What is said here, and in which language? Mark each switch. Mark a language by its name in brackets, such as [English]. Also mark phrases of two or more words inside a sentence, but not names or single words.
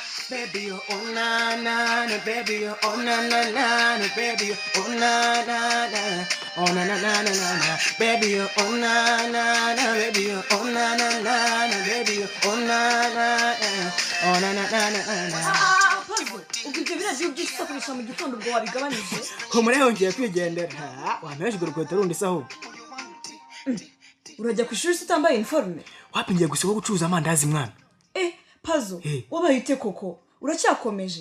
[Kinyarwanda] baby, oh na na na, baby, oh na na na na, baby, oh na na na, oh na na na na na, baby, oh na na na, baby, oh na na na na, baby, oh na na na, oh na na na na. Ubwo biraje by'isakuriza mu gitondo ubwo wabigabanije. Humure yongeye kwigendera. Wampeje urukweto rundi saho. Urajya ku ishuri utambaye uniforme? Wapingiye gusaba gucuruza amandazi mwana. Pazo, wabayite koko. Uracyakomeje?